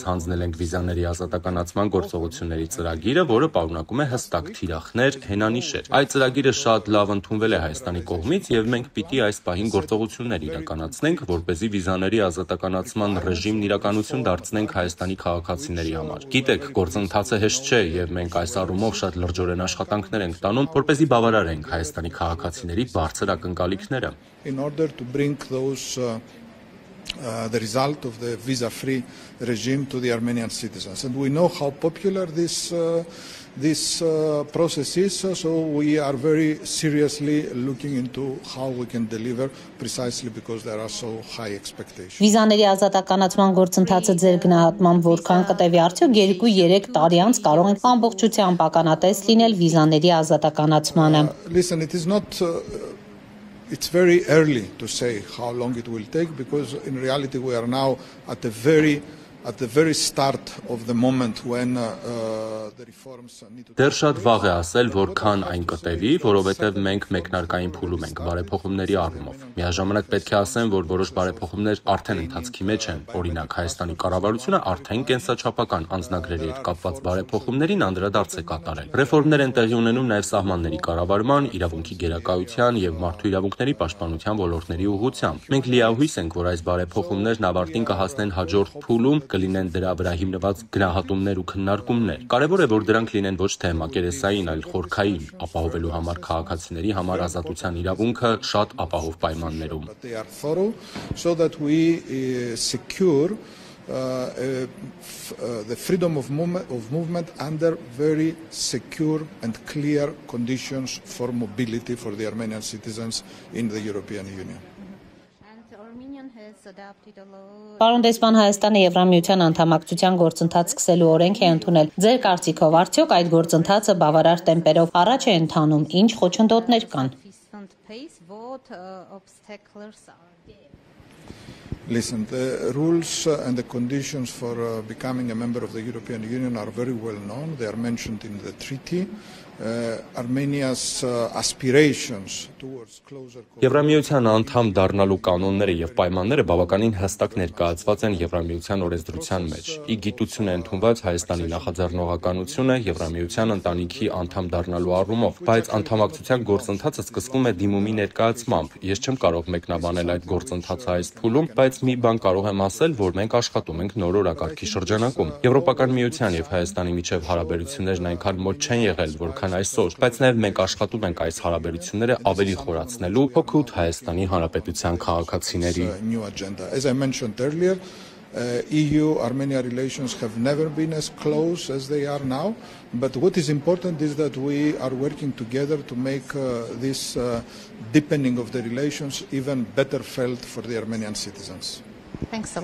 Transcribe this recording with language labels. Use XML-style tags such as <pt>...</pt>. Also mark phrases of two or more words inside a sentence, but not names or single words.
<hy>հանձնել ենք վիզաների ազատականացման գործողությունների ծրագիրը, որը պարունակում է հստակ թիրախներ, հենանիշեր։ Այդ ծրագիրը շատ լավ ընդունվել է Հայաստանի կողմից եւ մենք պիտի այս պահին գործողություններ իրականացնենք, որպեսզի վիզաների ազատականացման ռեժիմն իրականություն դարձնենք Հայաստանի քաղաքացիների համար։ Գիտեք, գործընթացը հեշտ չէ եւ մենք այս առումով շատ լրջորեն աշխատանքներ ենք տանում, որպեսզի բավարարենք Հայաստանի քաղաքացիների բարձր ակնկալիքները։</hy> <en>In order to bring the result of the visa-free regime to the Armenian citizens. And we know how popular this process is, so we are very seriously looking into how we can deliver precisely because there are so high expectations.</en> <hy>Վիզաների ազատականացման գործընթացը ձեր գնահատմամբ որքան կտևի, արդյոք 2-3 տարի անց կարող ենք ամբողջությամբ ականատես լինել վիզաների ազատականացմանը։</hy> <en>Listen, it is not It's very early to say how long it will take because in reality we are now at the very start of the moment when the reforms need to</en> <hy>Դեռ շատ վաղ է ասել, որքան այն կտևի, որովհետև մենք մեկնարկային փուլում ենք բարեփոխումների առումով։ Միաժամանակ պետք է ասեմ, որ որոշ բարեփոխումներ արդեն ընթացքի մեջ են։ Օրինակ, Հայաստանի կառավարությունը արդեն կենսաչափական անձնագրերի հետ կապված բարեփոխումներին անդրադարձ է կատարել։ Ռեֆորմներ են տեղի ունենում նաև սահմանների կառավարման, իրավունքի գերակայության եւ մարդու իրավունքների պաշտպանության ոլորտների ուղղությամբ։ Մենք լիահույս ենք, որ այս բարեփոխումներն ավարտին կհասնեն հաջորդ փուլում, կլինեն դրա վրա հիմնված գնահատումներ ու քննարկումներ։ Կարևոր է, որ դրանք լինեն ոչ թե մակերեսային, այլ խորքային, ապահովելու համար քաղաքացիների համար ազատության իրավունքը շատ ապահով պայմաններում։</hy> <en>So that we secure the freedom of movement under very secure and clear conditions for mobility for the Armenian citizens in the European Union.</en> <hy>Պարոն դեսպան, Հայաստանը Եվրամիության անդամակցության գործընթաց սկսելու օրենք է ընդունել։ Ձեր կարծիքով արդյոք այդ գործընթացը բավարար տեմպերով առաջ է ընթանում, ինչ խոչընդոտներ կան։</hy> <en>Listen, the rules and the conditions for becoming a member of the European Union are very well known. They are mentioned in the treaty. Armenia's aspirations towards closer</en> <hy>Եվրամիության անդամ դառնալու կանոնները եւ պայմանները բավականին հստակ ներկայացված են Եվրամիության օրենսդրության մեջ։ Ի գիտություն է ընդունված Հայաստանի նախաձեռնողականությունը Եվրամիության ընտանիքի անդամ դառնալու առումով, բայց անդամակցության գործընթացը սկսվում է դիմումի ներկայացմամբ։ Ես չեմ կարող մեկնաբանել այդ գործընթացը այս փուլում, բայց մի բան կարող եմ ասել, որ մենք աշխատում ենք նոր օրակարգի շրջանակում։ Եվրոպական միության եւ Հայաստանի միջև հարաբերություններն այնքան մոտ չեն եղել, որքան այսօր, բայց նաև մենք աշխատում ենք այս հարաբերությունները ավելի խորացնելու հօգուտ Հայաստանի Հանրապետության քաղաքացիների։</hy> <en>As I mentioned earlier, EU-Armenia relations have never been as close as they are now, but what is important is that we are working together to make this deepening of the relations even better felt for the Armenian citizens.</en>